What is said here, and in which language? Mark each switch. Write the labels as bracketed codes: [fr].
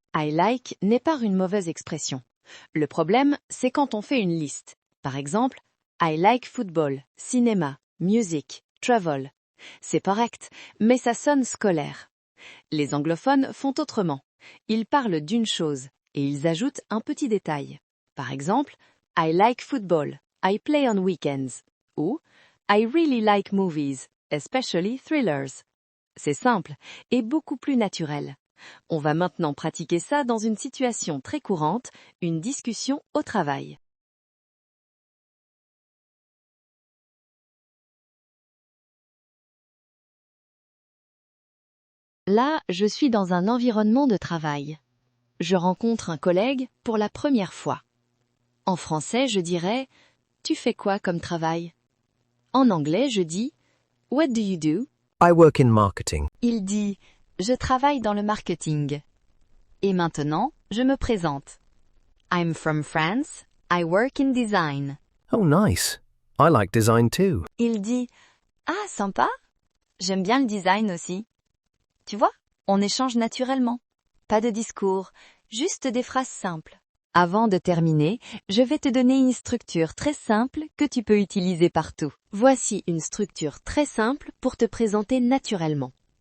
[en] I like [fr] n'est pas une mauvaise expression. Le problème, c'est quand on fait une liste. Par exemple, [en] I like football, cinéma, music, travel. [fr] C'est correct, mais ça sonne scolaire. Les anglophones font autrement. Ils parlent d'une chose, et ils ajoutent un petit détail. Par exemple, [en] I like football, I play on weekends. Ou I really like movies, especially thrillers. [fr] C'est simple et beaucoup plus naturel. On va maintenant pratiquer ça dans une situation très courante, une discussion au travail. Là, je suis dans un environnement de travail. Je rencontre un collègue pour la première fois. En français, je dirais « Tu fais quoi comme travail ?» En anglais, je dis « [en] What do you do ?» I work in marketing. [fr] Il dit « Je travaille dans le marketing ». Et maintenant, je me présente. [en] I'm from France, I work in design. Oh, nice. I like design too. [fr] Il dit « Ah, sympa. J'aime bien le design aussi. » Tu vois, on échange naturellement. Pas de discours, juste des phrases simples. Avant de terminer, je vais te donner une structure très simple que tu peux utiliser partout. Voici une structure très simple pour te présenter naturellement.